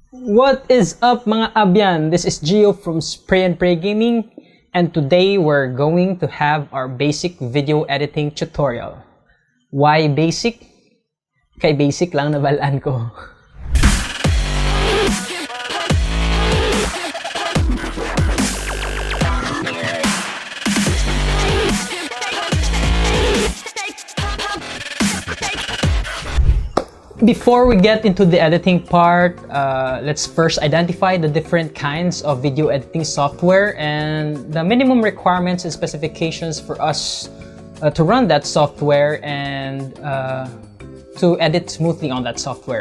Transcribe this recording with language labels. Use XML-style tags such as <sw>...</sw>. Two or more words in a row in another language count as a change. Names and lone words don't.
<en>What is up</en> <hil>mga abyan?</hil> <en>This is Gio from Spray and Pray Gaming, and today we're going to have our basic video editing tutorial. Why basic?</en> <hil>Kay basic lang nabalaan ko.</hil> <en>Before we get into the editing part, let's first identify the different kinds of video editing software and the minimum requirements and specifications for us to run that software and to edit smoothly on that software.</en>